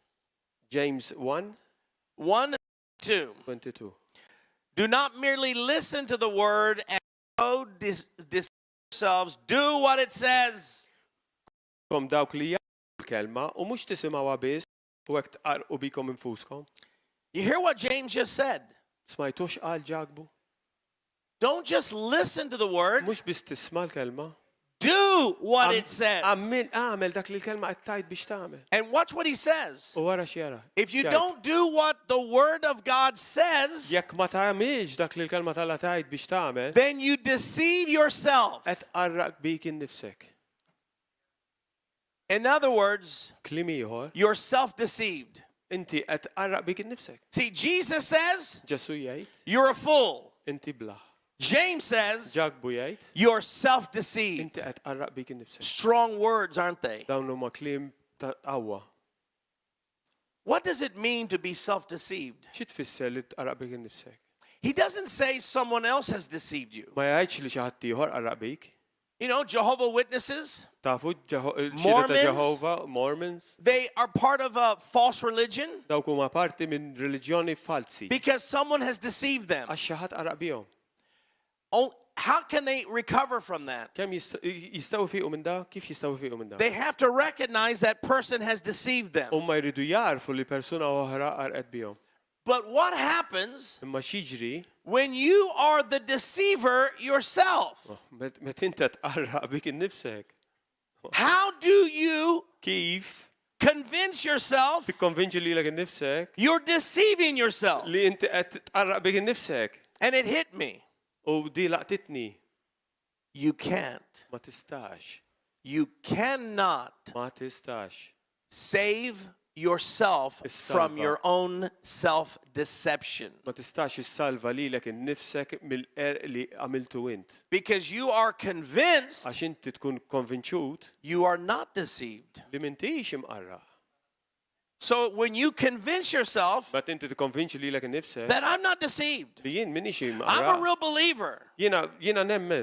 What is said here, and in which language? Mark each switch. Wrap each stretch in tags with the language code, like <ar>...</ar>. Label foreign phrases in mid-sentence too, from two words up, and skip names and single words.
<en>James 1, 1, 2. 22. Do not merely listen to the word and go deceive yourselves. Do what it says.</en> <mt>Kom dawk li jgħidu l-kelma u mhux tisimgħuha biss u hekk tqarqu bikom infuskom.</mt> <en>You hear what James just said?</en> <mt>Smajtux qal ġagbu?</mt> <en>Don't just listen to the word.</en> <mt>Mhux biss tisma' l-kelma.</mt> <en>Do what it says.</en> <mt>Għamel dak li l-kelma qed tgħid biex tagħmel.</mt> <en>And watch what he says.</en> <mt>U wara x'jara.</mt> <en>If you don't do what the word of God says,</en> <mt>Jekk ma tagħmilx dak li l-kelma tal tgħid biex tagħmel,</mt> <en>then you deceive yourself.</en> <mt>qed qarraq bik innifsek.</mt> <en>In other words,</en> <mt>Kliem ieħor,</mt> <en>you're self-deceived.</en> <mt>inti qed qarraq bik innifsek.</mt> <en>See, Jesus says,</en> <mt>Ġesu jgħid,</mt> <en>you're a fool.</en> <mt>inti blaħ.</mt> <en>James says,</en> <mt>Ġagbu jgħid,</mt> <en>you're self-deceived.</en> <mt>inti qed qarraq bik innifsek.</mt> <en>Strong words, aren't they?</en> <mt>Dawn huma kliem ta' qawwa.</mt> <en>What does it mean to be self-deceived?</en> <mt>Xi tfisser li tqarraq bik innifsek?</mt> <en>He doesn't say someone else has deceived you.</en> <mt>Ma jgħidx li xi ħadd ieħor qarraq bik.</mt> <en>You know, Jehovah Witnesses,</en> <mt>Tafu xhieda ta'</mt> <en>Mormons?</en> <mt>Ġehova, Mormons,</mt> <en>they are part of a false religion</en> <mt>dawk huma parti minn reliġjoni falsi.</mt> <en>because someone has deceived them.</en> <mt>Għax xi ħadd qarraq bihom.</mt> <en>Oh, how can they recover from that?</en> <mt>Kemm jistgħu fiqu minn da? Kif jistgħu fiqu minn da?</mt> <en>They have to recognize that person has deceived them.</en> <mt>Huma jridu jarfu li persuna oħra qarqet bihom.</mt> <en>But what happens</en> <mt>Imma x'jiġri</mt> <en>when you are the deceiver yourself?</en> <mt>meta inti tqarraq bik innifsek.</mt> <en>How do you</en> <mt>Kif</mt> <en>convince yourself</en> <mt>tikkonvinċi lilek innifsek</mt> <en>you're deceiving yourself?</en> <mt>li inti qed tqarraq bik innifsek</mt> <en>And it hit me.</en> <mt>u di laqtitni</mt> <en>You can't.</en> <mt>ma tistax.</mt> <en>You cannot</en> <mt>Ma tistax.</mt> <en>save yourself from your own self-deception.</en> <mt>Ma tistax issalva lilek innifsek mill-qerq li għamiltu int.</mt> <en>Because you are convinced</en> <mt>Għax inti tkun konvinċut</mt> <en>you are not deceived.</en> <mt>li m'intix imqarraq.</mt> <en>So when you convince yourself</en> <mt>Bat inti tikkonvinċi lilek innifsek</mt> <en>that I'm not deceived,</en> <mt>li jien minni xi</mt> <en>I'm a real believer.</en> <mt>Jiena nemmen.</mt>